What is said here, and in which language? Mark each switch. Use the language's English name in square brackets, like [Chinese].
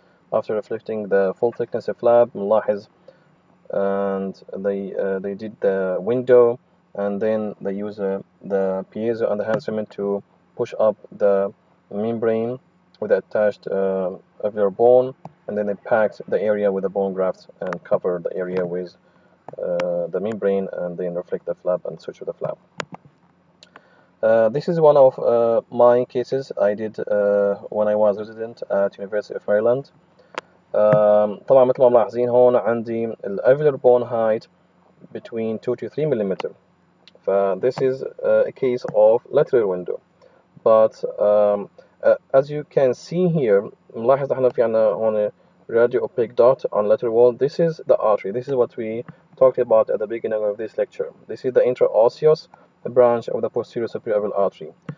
[English] After reflecting the full thickness of flap, [Arabic] نلاحظ [English] and they did the window, and then they use the piezo and the hand cement to push up the membrane with the attached alveolar bone, and then they packed the area with the bone graft and covered the area with the membrane, and then reflect the flap and switch to the flap. This is one of my cases I did when I was resident at University of Maryland. [Arabic] طبعا مثل ما ملاحظين هون عندي ال alveolar bone height [English] between 2 to 3 millimeter. This is a case of lateral window. But as you can see here, [Arabic] نلاحظ احنا في عنا هون [English] radio opaque dot on lateral wall. This is the artery. This is what we talked about at the beginning of this lecture. This is the intraosseous branch of the posterior superior artery.